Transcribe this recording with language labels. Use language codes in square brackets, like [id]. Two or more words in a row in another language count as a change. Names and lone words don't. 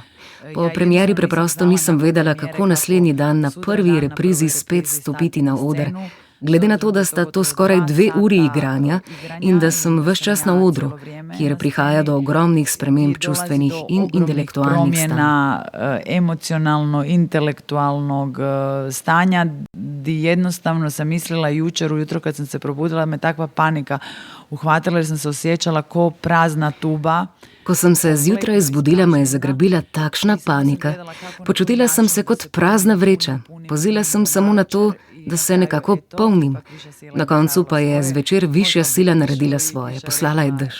[sl] Po premieri preprosto nisem vedela, kako naslednji dan na prvi reprizi spet stopiti na oder. Glede na to, da sta to skoraj 2 uri igranja in da sem ves čas na odru, kjer prihaja do ogromnih sprememb čustvenih in intelektualnih stanj. [hr] Emocionalno-intelektualnog stanja, di jednostavno sam mislila jučer ujutro kad sam se probudila, me takva panika uhvatila jer sam se osjećala ko prazna tuba. [sl] Ko sem se zjutraj zbudila, me je zagrabila takšna panika. Počutila sem se kot prazna vreča. Pozila sem samo na to, da se nekako polnim. Na koncu pa je zvečer višja sila naredila svoje, poslala je dež.